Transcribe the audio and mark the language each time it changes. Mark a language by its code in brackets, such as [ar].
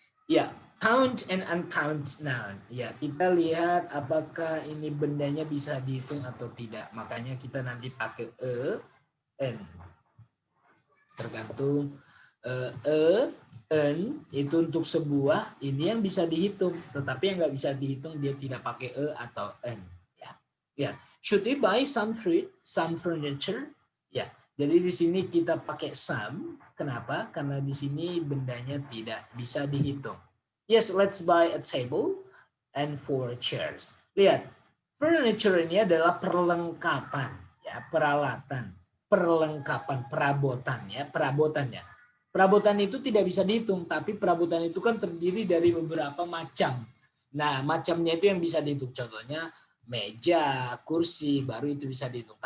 [en] Ya, count and uncount noun. [id] Ya, kita lihat apakah ini bendanya bisa dihitung atau tidak. Makanya kita nanti pakai n. Tergantung n itu untuk sebuah, ini yang bisa dihitung, tetapi yang nggak bisa dihitung dia tidak pakai atau n, ya. [en] Ya, should we buy some fruit, some furniture? [id] Ya, jadi di sini kita pakai some. Kenapa? Karena di sini bendanya tidak bisa dihitung. [en] Yes, let's buy a table and 4 chairs. [id] Lihat, furniture ini adalah perlengkapan, ya, peralatan, perlengkapan, perabotan, ya, perabotannya. Perabotan itu tidak bisa dihitung, tapi perabotan itu kan terdiri dari beberapa macam. Nah, macamnya itu yang bisa dihitung. Contohnya meja, kursi, baru itu bisa dihitung.